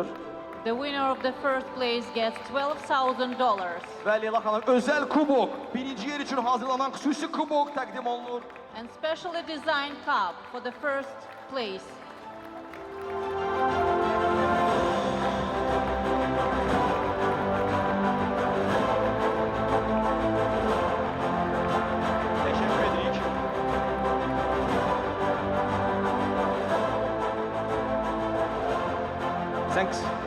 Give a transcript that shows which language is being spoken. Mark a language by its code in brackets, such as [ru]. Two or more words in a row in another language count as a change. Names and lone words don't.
[en] The winner of the first place gets $12,000 [az] Və Leyla xanım özəl kubok, birinci yer üçün hazırlanan xüsusi kubok təqdim olunur. [en] and specially designed cup for the first place. [az] Təşəkkür edirik. [en] Thanks.